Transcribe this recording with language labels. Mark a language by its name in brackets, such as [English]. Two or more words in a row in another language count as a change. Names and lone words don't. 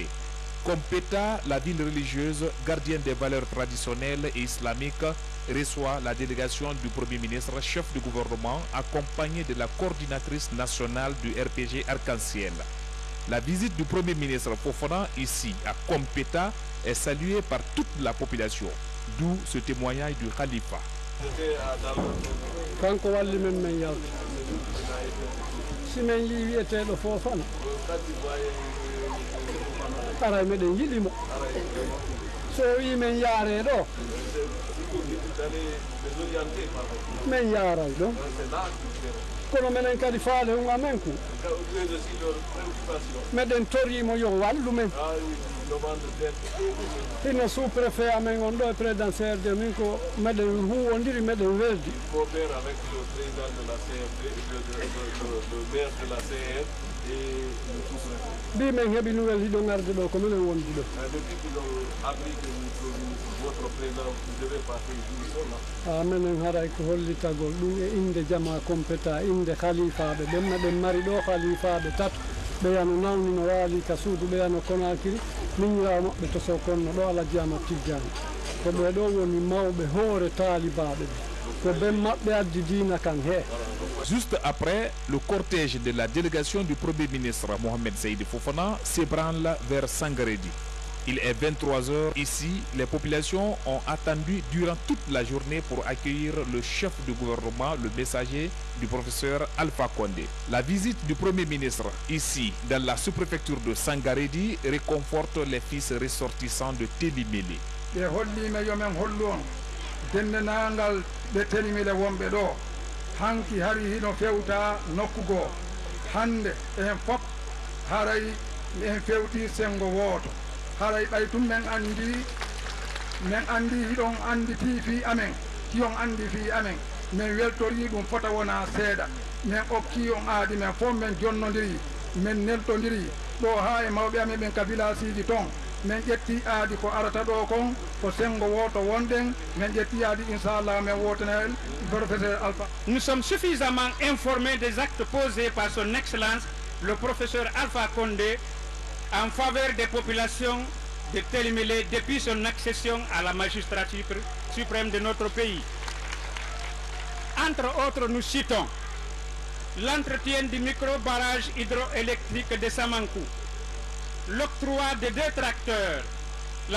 [French] Kompeta, la ville religieuse, gardienne des valeurs traditionnelles et islamiques, reçoit la délégation du Premier ministre, chef du gouvernement, accompagné de la coordinatrice nationale du RPG Arc-en-Ciel. La visite du Premier ministre Fofana ici à Kompeta est saluée par toute la population, d'où ce témoignage du Khalifa. [Fula] Aray meɗen yiɗimo so wi men yaare ɗo min yaaray ɗo kono minen kadi faale on amen ko meɗen torimo yo wallu men hino [French] sous préfet [Fula] amen on ɗo e président CRD min ko meɗen huwodiri meɗen weldi [French] avec le président de la CRD, le maire de la CR [Fula] mbi men heɓi nouvelle hiɗo garde ɗo ko minen wondi ɗo minen haray ko hollitagol ɗum e inde jama compéta inde khalifaɓe ɓenna ɓen mari ɗo khalifaɓe tato ɓeyano nawni no waali ka suudu ɓeyano Conakry miñirawo maɓɓe to sow konno ɗo Alaji Amad Tidiane ko ɓeɗo woni mawɓe hoore taalibaɓe ɓe ko ɓen maɓɓe addi diina kan he. [French] Juste après, le cortège de la délégation du Premier ministre Mohamed Seïdi Fofana s'ébranle vers Sangaredi. Il est 23h ici. Les populations ont attendu durant toute la journée pour accueillir le chef du gouvernement, le messager du professeur Alpha Condé. La visite du Premier ministre ici, dans la sous-préfecture de Sangaredi, réconforte les fils ressortissants de Télimélé. [Fula] hanki hari hino fewta nokku goo hande en fop haray en fewti sengo woto haray ɓay tum men andi hiɗon andi fi amen kiyon andi fi amen men weltori ɗum fota wona seeɗa men okki on aadi men fof men jonnodiri men neltodiri ɗo ha e mawɓe amen ɓen kabila siji ton men ƴetti aadi ko arata ɗo kon ko sengo woto wonɗen men ƴetti aadi inchallah men wotanel professeur Alpha. [French] Nous sommes suffisamment informés des actes posés par son excellence le professeur Alpha Condé en faveur des populations de Télimélé depuis son accession à la magistrature suprême de notre pays. Entre autres, nous citons l'entretien du micro-barrage hydroélectrique de Samankou, l'octroi de 2 tracteurs, la